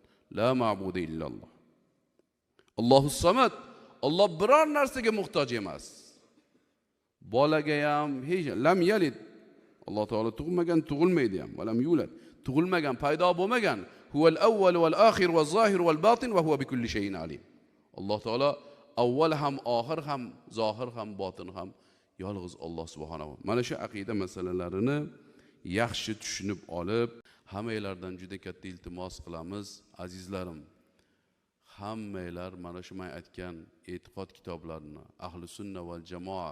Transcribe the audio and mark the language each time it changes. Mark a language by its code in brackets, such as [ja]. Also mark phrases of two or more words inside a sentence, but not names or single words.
[ar] لا معبود إلا الله. الله الصمد. [uz] Alloh biror narsaga muhtoj emas. Bolaga ham hech [ar] لم يلد. [uz] Alloh taolo tug'ilmagan, tug'ilmaydi ham. [ar] ولم يولد. [uz] Tug'ilmagan, paydo bo'lmagan. [ar] هو الأول والآخر والظاهر والباطن وهو بكل شيء عليم. [uz] Alloh taolo avval ham, oxir ham, zohir ham, botin ham yolg'iz Alloh subhanahu. Mana shu aqida masalalarini yaxshi tushunib olib, hammanglardan juda katta iltimos qilamiz, azizlarim. Hammanglar mana shu men aytgan e'tiqod kitoblarini, [ar] أهل السنة والجماعة,